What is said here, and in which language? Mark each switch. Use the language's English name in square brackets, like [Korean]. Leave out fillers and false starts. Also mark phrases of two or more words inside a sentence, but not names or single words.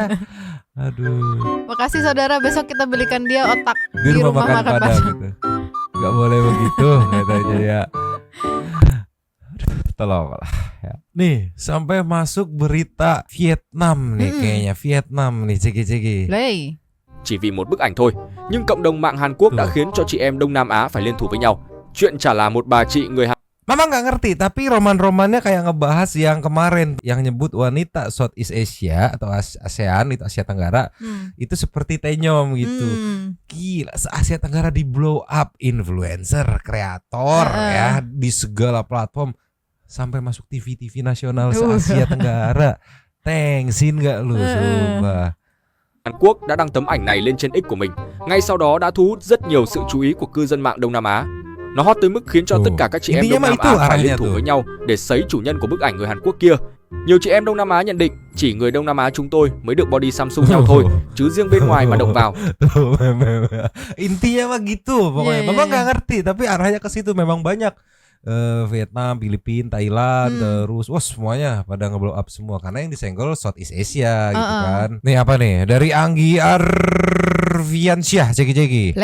[Indonesian] Aduh. Makasih saudara, besok kita belikan dia otak di rumah makan Padang gitu. Gak boleh begitu katanya ya. Tolonglah ya. Nih sampai masuk berita Vietnam nih kayaknya. Vietnam nih ceki. [Vietnamese] Chỉ vì một bức ảnh thôi, nhưng cộng đồng mạng Hàn Quốc đã khiến cho chị em Đông Nam Á phải liên thủ với nhau. Chuyện chả là một bà chị người Hàn. [Indonesian] Mama nggak ngerti, tapi roman-romannya kayak ngebahas yang kemarin yang nyebut wanita [English] Southeast Asia [Indonesian] atau ASEAN itu Asia Tenggara itu seperti tenyom gitu. Gila, se-Asia Tenggara di [English] blow up [Indonesian] influencer, kreator ya di segala platform sampai masuk TV nasional se-Asia Tenggara. Thanksin nggak lu sumpah. [Vietnamese] Hàn Quốc đã đăng tấm ảnh này lên trên X của mình. Ngay sau đó đã thu hút rất nhiều sự chú ý của cư dân mạng Đông Nam Á. Nó hot tới mức khiến cho tất cả các chị em Đông Nam Á phải liên thủ với nhau để sấy chủ nhân của bức ảnh người Hàn Quốc kia. Nhiều chị em Đông Nam Á nhận định chỉ người Đông Nam Á chúng tôi mới được body Samsung nhau thôi, chứ riêng bên ngoài mà động vào. [Indonesian] Intinya mah gitu pokoknya. Mama nggak ngerti, tapi arahnya ke situ memang banyak. Vietnam, Filipina, Thailand, terus semuanya pada ngeblow up semua karena yang disenggol [English] Southeast Asia [Indonesian] gitu kan. Nih apa nih dari Anggi Arviansyah ceki.